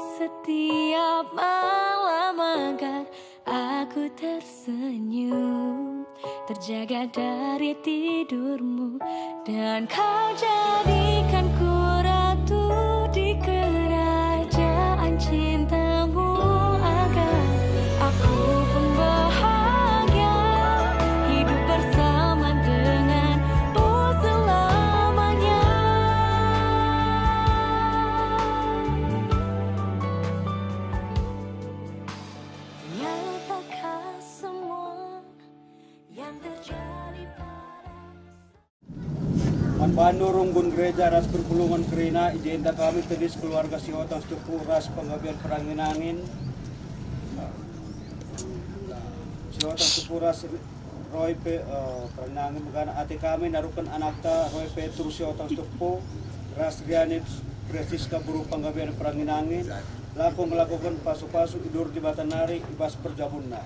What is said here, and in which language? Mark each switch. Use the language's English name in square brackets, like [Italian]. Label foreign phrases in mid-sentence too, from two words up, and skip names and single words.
[Indonesian] setiap malam agar aku tersenyum, terjaga dari tidurmu, dan kau jadikan ku ratu di kerajaan cintamu, agar aku pun bahagia hidup bersama denganmu selamanya. Nyatakan semua yang terjadi pada [Batak Karo] Manbando runggun gereja ras perpulungan kerina ijenta kami tedis keluarga siotang sepupu ras penggabian Peranginangin siotang sepupu ras Roy Peranginangin megana ati kami narukan anakta Roy Petrus siotang sepupu ras Rianit Presiska buru penggabian Peranginangin laku melakukan pasu-pasu idur di Batanari ibas perjabunna.